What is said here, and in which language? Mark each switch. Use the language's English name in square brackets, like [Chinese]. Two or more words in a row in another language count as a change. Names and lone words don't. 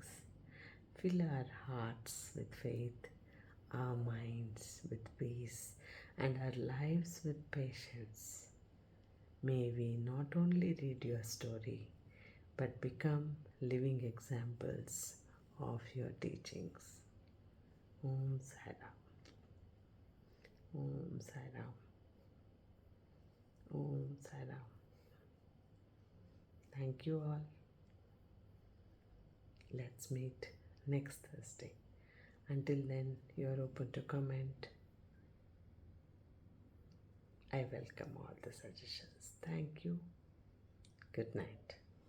[English] Fill our hearts with faith, our minds with peace, and our lives with patience. May we not only read your story, but become living examples of your teachings. [Sanskrit] Om Sai Ram. Om Sai Ram. Om Sai Ram. [English] Thank you all. Let's meet next Thursday. Until then, you are open to comment. I welcome all the suggestions. Thank you. Good night.